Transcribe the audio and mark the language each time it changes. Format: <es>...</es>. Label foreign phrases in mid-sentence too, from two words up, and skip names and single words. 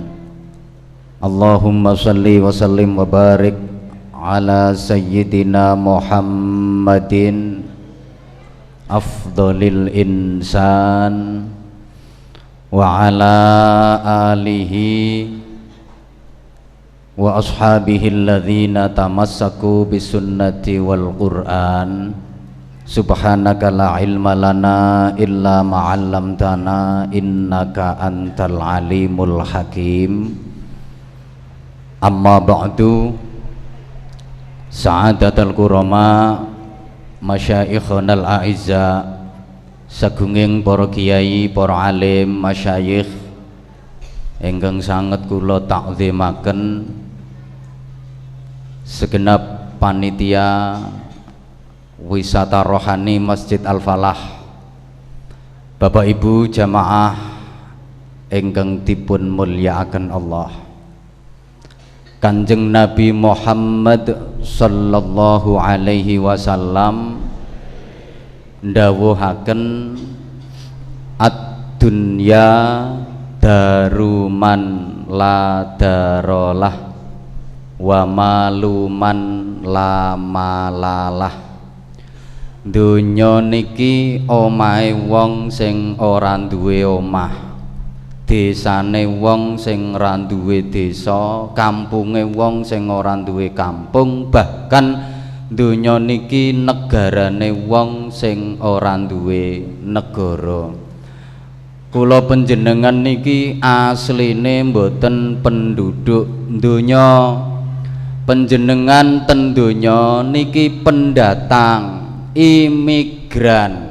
<ar>اللهم صل وسلم وبارك على سيدنا محمد أفضل الإنسان وعلى آله وأصحابه الذين تمسكوا بسنة والقرآن. سبحانك لا علم لنا إلا ما علمتنا إنك أنت العليم الحكيم. أما بعد، سعادة الكرماء مشايخنا الأعزاء,</ar> <jv>sagunging para kiai, para alim, masyayikh ingkang sanget kula takzimaken, segenap panitia wisata rohani Masjid Al-Falah, Bapak Ibu jamaah ingkang dipun mulyakaken Allah. Kanjeng Nabi Muhammad</jv> <ar>صلى الله عليه وسلم</ar> <jv>ndawuhaken</jv> <ar>الدنيا دار من لا دار له ومال من لا مال له.</ar> <jv>Donya niki omahe wong sing ora duwe omah, desane wong sing ora duwe desa, kampunge wong sing ora duwe kampung, bahkan donya niki negarane wong sing ora duwe negara. Kula panjenengan niki asline mboten penduduk donya, panjenengan ten donya niki pendatang, imigran.</jv>